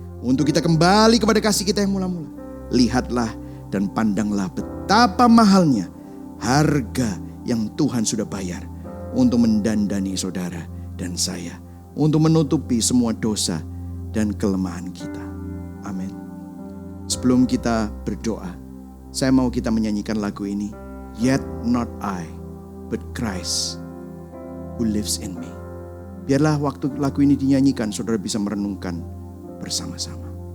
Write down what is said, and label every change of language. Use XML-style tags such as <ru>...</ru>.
<id>Untuk kita kembali kepada kasih kita yang mula-mula, lihatlah dan pandanglah betapa mahalnya harga yang Tuhan sudah bayar untuk mendandani saudara dan saya, untuk menutupi semua dosa dan kelemahan kita. Amin. Sebelum kita berdoa, saya mau kita menyanyikan lagu ini.</id> <en>Yet not I, but Christ who lives in me.</en> <id>Biarlah waktu lagu ini dinyanyikan, saudara bisa merenungkan bersama-sama.</id>